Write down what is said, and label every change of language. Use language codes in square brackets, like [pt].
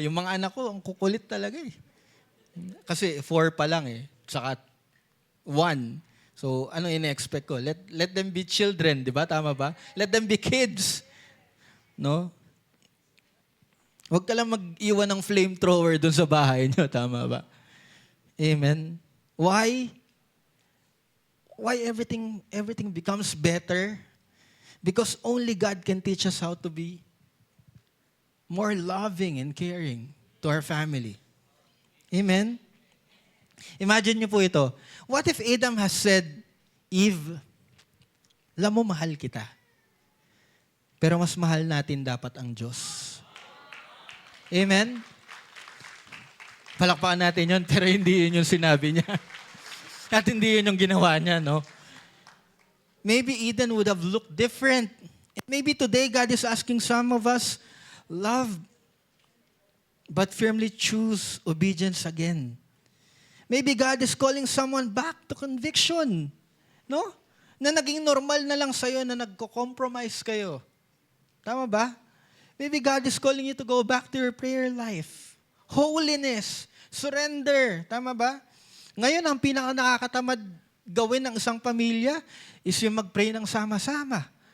[tl] Yung mga anak ko, ang kukulit talaga Kasi 4 pa lang Saka 1. So, ano ina-expect ko? [en] Let them be children, [tl] di ba? Tama ba? [en] Let them be kids. No? [tl] Huwag ka lang mag-iwan ng flamethrower dun sa bahay nyo. Tama ba? Amen? Why? [en] Why everything becomes better? Because only God can teach us how to be more loving and caring to our family. Amen? [tl] Imagine niyo po ito. [en] What if Adam has said, Eve, [tl] alam mo, mahal kita. Pero mas mahal natin dapat ang Diyos. Amen? Palakpakan natin yun, pero hindi yun yung sinabi niya. At hindi yun yung ginawa niya, no? [en] Maybe Eden would have looked different. Maybe today God is asking some of us, love, but firmly choose obedience again. Maybe God is calling someone back to conviction. No? [tl] Na naging normal na lang sa'yo na nagko-compromise kayo. Tama ba? [en] Maybe God is calling you to go back to your prayer life. Holiness. Surrender. [tl] Tama ba? Ngayon, ang pinaka-nakakatamad gawin ng isang pamilya is yung mag-pray ng sama-sama.